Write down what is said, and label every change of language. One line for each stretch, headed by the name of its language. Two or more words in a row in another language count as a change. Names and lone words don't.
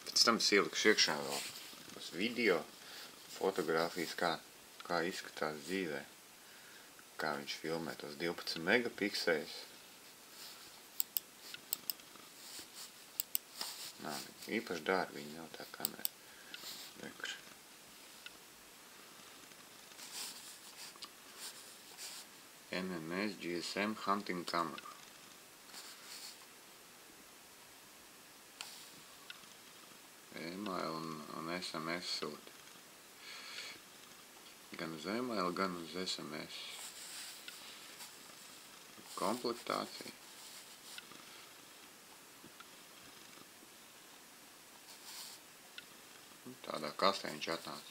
Latvian: Pēc tam es ielikšu iekšā vēl uz video fotogrāfijas, kā izskatās dzīvē. Kā viņš filmē tos 12 megapikseļus. Nav īpaši dārgi, viņi nav tā kamera. Rekš.
English: NMS GSM hunting camera.
Latvian: E-mail un SMS sūta. Gan uz e-mail, gan uz SMS. Komplektācija. Tādā kastē viņš atnāca.